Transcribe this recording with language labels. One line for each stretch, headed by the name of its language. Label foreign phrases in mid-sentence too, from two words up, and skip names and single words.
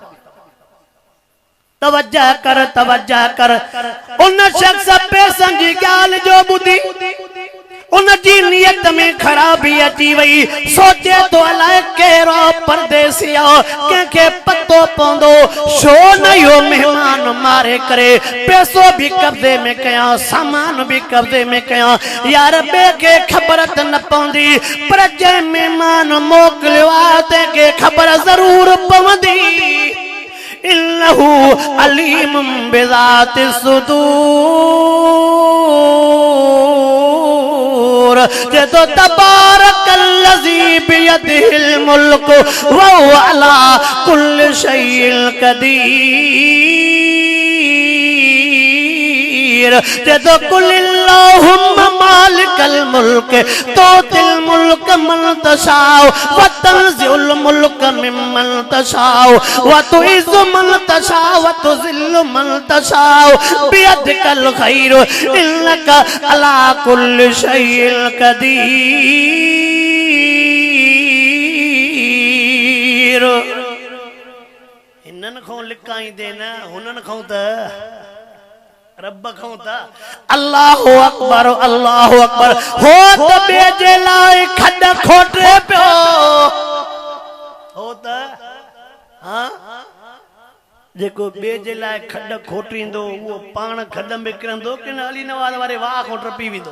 Sindhi: तवज्जो कर उन शख्स पैसनि जी ॻाल्हि जो ॿुधी उन जी नियत में खराबी अची वई, सोचे तो अलाए कहिड़ो परदेसी आ, कंहिंखे पतो पवंदो छो न इहो मेहमान मारे करे पैसो भी कब्जे में कयां सामान भी कब्जे में कयां, यार ॿिए खे ख़बर त न पवंदी पर जंहिं मेहमान मोकिलियो आहे तंहिंखे ख़बर ज़रूर पवंदी।
Arabic: إنه عليم بذات الصدور,
Sindhi: जे तो
Arabic: تبارك الذي بيده الملك وهو على كل شيء कदीर,
Sindhi: जे तो
Arabic: قل اللهم مالك الملك تؤتي الملك من تشاء وتنزع الملك ممن تشاء وتعز من تشاء وتذل من تشاء بيدك الخير إنك على كل شيء قدير.
Sindhi: हिनन खां लिकाईंदे न हुनन खां त रब खां त अल्लाहु अकबर हो त ॿिए जे लाइ खॾ खोटे पियो हो त हां जेको ॿिए जे लाइ खॾ खोटींदो उहो पाण खॾ में किरंदो कि न अली नवाज़ वारे वाह खां टपी वेंदो।